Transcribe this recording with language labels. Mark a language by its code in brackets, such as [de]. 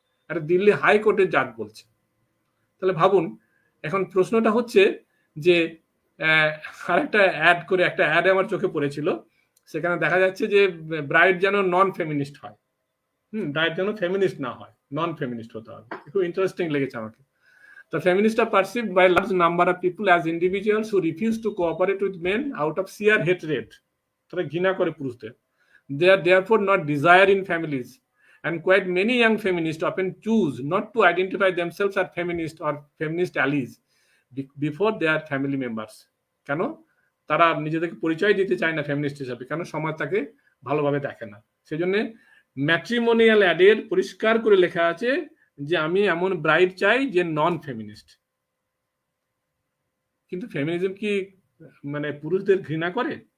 [bn] একটা দিল্লি হাইকোর্টের জাজ বলছে। তাহলে ভাবুন, এখন প্রশ্নটা হচ্ছে যে আরেকটা অ্যাড করে, একটা অ্যাড আমার চোখে পড়েছিল, সেখানে দেখা যাচ্ছে যে ব্রাইড যেন নন ফেমিনিস্ট হয়। ব্রাইড যেন ফেমিনিস্ট না হয়, নন ফেমিনিস্ট হতে হবে। খুব ইন্টারেস্টিং লেগেছে আমাকে। [en] The feminists are perceived by a large number of people as individuals who refuse to cooperate with men out of sheer hatred. [bn] তারা ঘৃণা করে পুরুষদের। [en] They are therefore not desired in families, and quite many young feminists often choose not to identify themselves as feminists or feminist allies before they are family members. [bn] কেন? তারা নিজেদেরকে পরিচয় দিতে চায় না ফেমিনিস্ট হিসাবে, কেন? সমাজ তাকে ভালোভাবে দেখে না। সেজন্য ম্যাট্রিমোনিয়াল অ্যাডের পরিষ্কার করে লেখা আছে যে আমি এমন ব্রাইড চাই যে নন ফেমিনিস্ট। কিন্তু ফেমিনিজম কি মানে পুরুষদের ঘৃণা করে?